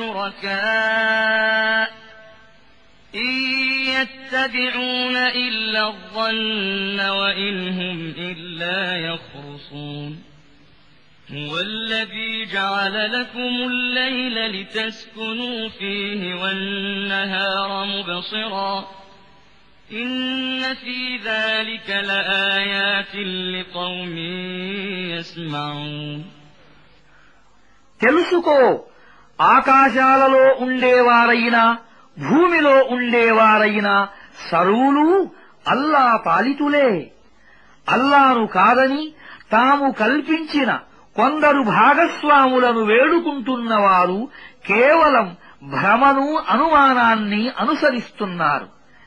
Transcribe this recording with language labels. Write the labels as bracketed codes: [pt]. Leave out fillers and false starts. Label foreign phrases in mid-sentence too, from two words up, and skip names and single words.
[ar] شركاء إن يتبعون إلا الظن وإن هم إلا يخرصون هو الذي جعل لكم الليل لتسكنوا فيه والنهار مبصرا إن في ذلك لآيات لقوم يسمعون. [te] తెలుసుకో, ఆకాశాలలో ఉండేవారైనా భూమిలో ఉండేవారైనా సర్వులు అల్లా పాలితులే. అల్లాను కాదని తాము కల్పించిన కొందరు భాగస్వాములను వేడుకుంటున్నవారు కేవలం భ్రమను, అనుమానాన్ని అనుసరిస్తున్నారు.